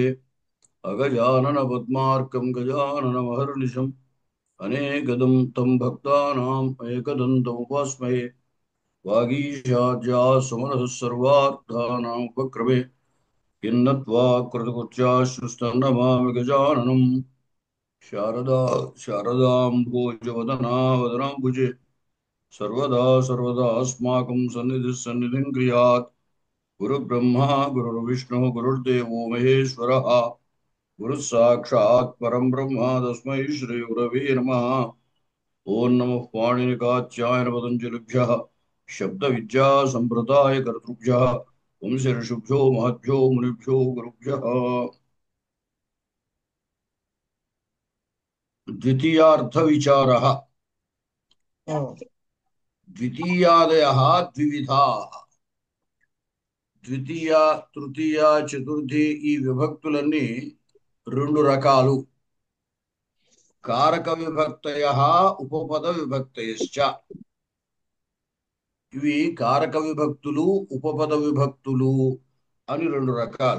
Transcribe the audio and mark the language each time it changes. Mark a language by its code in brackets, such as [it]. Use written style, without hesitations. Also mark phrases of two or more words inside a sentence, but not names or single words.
[sa] अगजानन पद्मार्कं गजाननमहर्निशं अनेकदं तं भक्तानां एकदन्तमुपास्महे. वागीशाद्या सुमनः सर्वार्थानां उपक्रमे किन्नत्वा कृतकृत्याश्रुस्तन्नमामि गजाननं. शारदा शारदाम्बोजवदना वदनाम्बुजे सर्वदा सर्वदास्माकं सन्निधिः सन्निधिं क्रियात्. गुरुब्रह्मा गुरुर्विष्णुः गुरुर्देवो महेश्वरः गुरुः साक्षात् परं ब्रह्म तस्मै श्रीगुरवे नमः. ॐ नमः पाणिनिकात्यायन पतञ्जलिभ्यः शब्दविद्यासम्प्रदायकर्तृभ्यः वंशऋषिभ्यो महद्भ्यो मुनिभ्यो गुरुभ्यः. द्वितीयार्थविचारः. द्वितीयादयः द्विविधाः. [te] ద్వితీయ, తృతీయ, చతుర్థి ఈ విభక్తులన్నీ రెండు రకాలు. [sa] कारक विभक्तयः उपपद विभक्तयश्च. [te] ఇవి కారక విభక్తులు, ఉపపద విభక్తులు అని రెండు రకాలు.